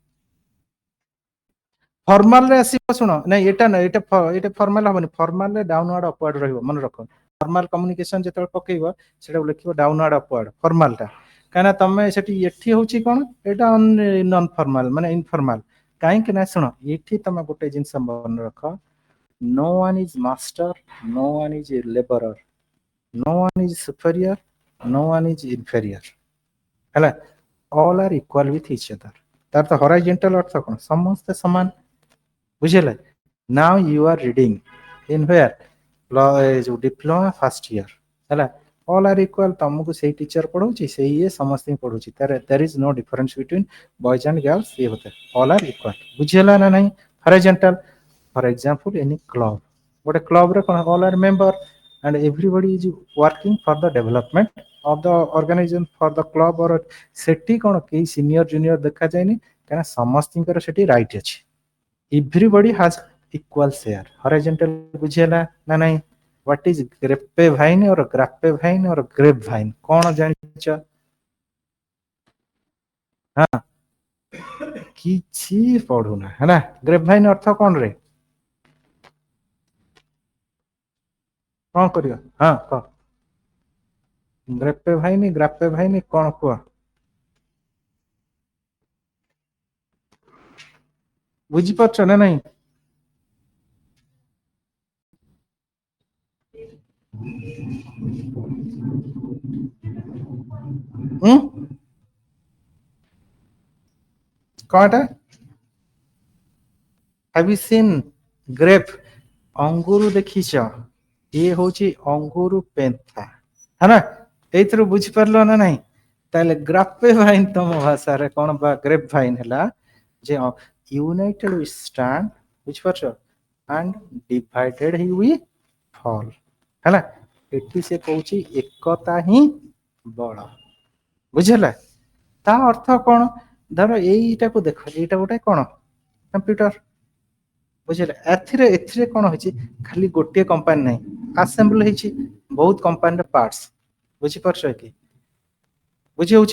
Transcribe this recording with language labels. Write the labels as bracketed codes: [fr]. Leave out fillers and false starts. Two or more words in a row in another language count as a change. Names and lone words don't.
[or] ଫର୍ମାଲ ରେ ଆସିବ, ଶୁଣ, ନାଇଁ ଏଇଟା ନାଇଁ, ଏଇଟା ଫର୍ମାଲ ହବନି। ଫର୍ମାଲ ରେ [en] downward upward [or] ରହିବ, ମନେ ରଖ। [en] formal communication [or] ଯେତେବେଳେ ପକେଇବ, ସେଟାକୁ ଲେଖିବ [en] downward upward, [or] ଫର୍ମାଲ ଟା। କାହିଁକିନା ତମେ ସେଠି, ଏଠି ହଉଛି କଣ, ଏଇଟା [en] non formal [or] ମାନେ ଇନଫର୍ମାଲ। କାହିଁକି ନା ଶୁଣ, ଏଠି ତମେ ଗୋଟେ ଜିନିଷ ମନେ ରଖ, [en] no one is master, no one is laborer, no one is superior, no one is inferior, ହେଲା। all are equal with each other। [or] ତାର ତ ହରାଇଜେଣ୍ଟାଲ ଅର୍ଥ କଣ? ସମସ୍ତେ ସମାନ, ବୁଝିହେଲା? [en] now you are reading in where, [or] ଯୋଉ [en] diploma first year, [or] ହେଲା। [en] all are equal, [or] ତମକୁ ସେଇ ଟିଚର ପଢଉଛି, ସେଇ ଇଏ ସମସ୍ତଙ୍କୁ ପଢଉଛି। [en] there is no difference between boys and girls, [hi] ये होता है [en] all are equal। [or] ବୁଝିହେଲା ନା ନାହିଁ? ହରାଇଜେଣ୍ଟାଲ। [en] for example any club, [or] ଗୋଟେ କ୍ଲବରେ କଣ, [en] all are member and everybody is working for the development of the organization, for the club or, [or] ସେଠି କଣ କେହି [en] senior junior [or] ଦେଖାଯାଏନି, କାହିଁକିନା ସମସ୍ତଙ୍କର ସେଠି ରାଇଟ୍ ଅଛି। [en] everybody has equal share. horizontal [or] ବୁଝିହେଲା ନା ନାହିଁ? [en] What is grapevine or grapevine or grapevine? [or] କଣ ଜାଣିଛ? ହଁ, କିଛି ପଢୁନା, ହେଲା। ଗ୍ରେପଭାଇନ ଅର୍ଥ କଣ ରେ? କଣ କରିବ? ହଁ କହ। ଗ୍ରେପେଭାଇନି, ଗ୍ରାପେଭାଇନି କଣ କୁହ? ବୁଝିପାରୁଛ ନା ନାଇଁ? ଉଁ କଣ ଏଟା? [en] have you seen grape? [or] ଅଙ୍ଗୁରୁ ଦେଖିଛ? ଇଏ ହଉଛି ଅଙ୍ଗୁରୁ ପେନ୍ଥା, ହେଲା। ଏଇଥିରୁ ବୁଝିପାରିଲ ନା ନାଇଁ? ତାହେଲେ [en] grape vine [or] ତମ ଭାଷାରେ କଣ ବା [en] grape vine [or] ହେଲା, ଯେ [en] united we stand [or] ବୁଝିପାରୁଛ [en] and divided he we fall [or] ହେଲା ଏଠି ସେ କହୁଛି ଏକତା ହିଁ ବଳ ବୁଝିହେଲା ତା ଅର୍ଥ କଣ ଧର ଏଇଟାକୁ ଦେଖ ଏଇଟା ଗୋଟେ କଣ କମ୍ପ୍ୟୁଟର ବୁଝିଲେ ଏଥିରେ ଏଥିରେ କଣ ହେଇଛି ଖାଲି ଗୋଟିଏ କମ୍ପାନୀ ନାହିଁ ଆସେମ୍ବଲ ହେଇଛି ବହୁତ କମ୍ପାନୀର ପାର୍ଟସ ବୁଝିପାରୁଛ କି ବୁଝି ହଉଛି